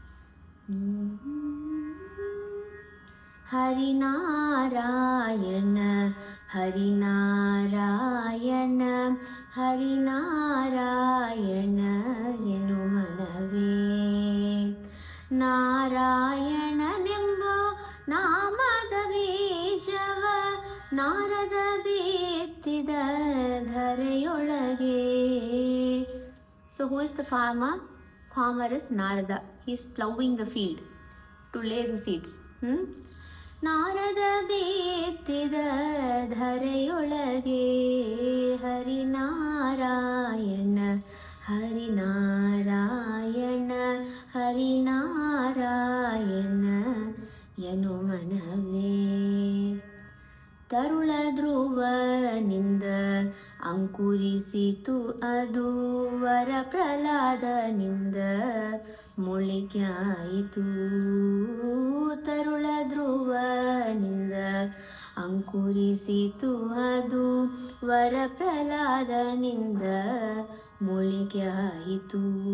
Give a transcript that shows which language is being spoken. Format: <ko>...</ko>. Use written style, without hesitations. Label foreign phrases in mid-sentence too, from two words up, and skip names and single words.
<kn>ಹರಿನಾರಾಯಣ, ಹರಿನಾರಾಯಣ, ಹರಿನಾರಾಯಣ, ಎನು ಮನವೇ. ನಾರಾಯಣ ನಿಂಬೋ ನಾಮದ ಬೀಜವ, ನಾರದ ಬಿತ್ತಿದ ಧರೆಯೊಳಗೆ.</kn> <en>So who is the farmer? Farmer is Narada. He is ploughing the field to lay the seeds.</en> <kn>ನಾರದ ಬಿತ್ತಿದ ಧರೆಯೊಳಗೆ, ಹರಿನಾರಾಯಣ, ಹರಿನಾರಾಯಣ, ಹರಿನಾರಾಯಣ, ಎನು ಮನವೇ. ತರುಳ ಧ್ರುವನಿಂದ ಅಂಕುರಿಸಿತು ಅದು ವರ ಪ್ರಹ್ಲಾದನಿಂದ ಮೊಳಿಕೆಯಾಯಿತು. ತರುಳ ಧ್ರುವನಿಂದ ಅಂಕುರಿಸಿತು ಅದು ವರ ಪ್ರಹ್ಲಾದನಿಂದ ಮೊಳಿಕೆಯಾಯಿತು.</kn>